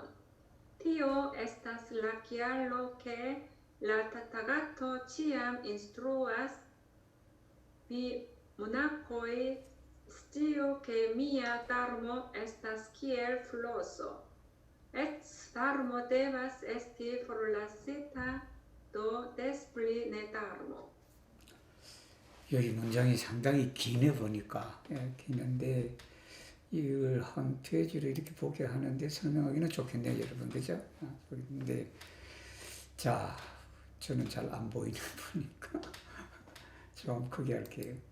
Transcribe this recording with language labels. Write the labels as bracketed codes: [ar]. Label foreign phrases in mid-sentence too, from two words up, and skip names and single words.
[eo] Tio estas la kialo ke la Tathagato ciam instruas vi monakoj sciu ke mia darmo estas kiel floso. Et darmo devas esti forlasita, do des pli ne darmo. [ko] 여기 문장이 상당히 기네 보니까. 예, 기는데 이걸 한 페이지로 이렇게 보게 하는데 설명하기는 좋겠네요, 여러분. 그죠? 근데 자, 저는 잘 안 보이는 보니까 좀 크게 할게요.